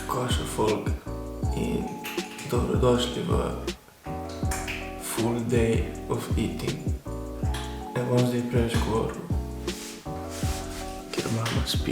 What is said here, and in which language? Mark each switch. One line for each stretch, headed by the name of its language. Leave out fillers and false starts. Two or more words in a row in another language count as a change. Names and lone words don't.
Slovenian: naša folk in dobrodošli v
English: full day of eating.
Slovenian: Ne bom zdaj preveč govoril, ker mama spi.